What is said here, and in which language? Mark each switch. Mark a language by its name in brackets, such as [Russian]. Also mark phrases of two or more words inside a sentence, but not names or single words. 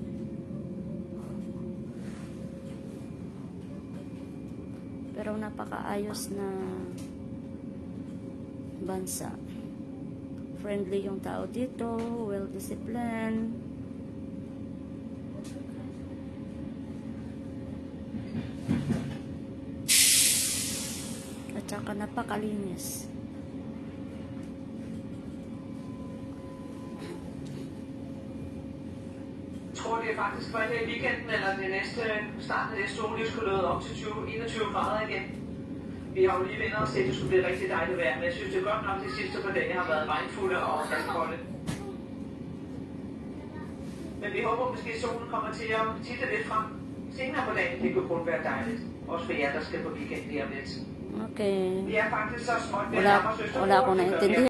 [Filipino] Pero napakaayos na bansa. Friendly yung tao dito. Well-disciplined. At saka napakalinis. [Danish] Jeg tror, det er faktisk for her i weekenden, eller det næste start af næste uge, det skulle løbe op til 21 grader igen. Vi har jo lige vendt os til, at det skulle blive rigtig dejligt vejr, men jeg synes, det er godt nok, at de sidste par dage har været regnfulde og halvkolde. Men vi håber måske, at solen kommer til at titte lidt frem senere på dagen. Det kunne kun være dejligt. Også for jer, der skal på weekend lige om lidt. Okay. Vi er faktisk så småt ved at [Filipino] Wala [Danish] nærme os [Filipino] akong naintindihan.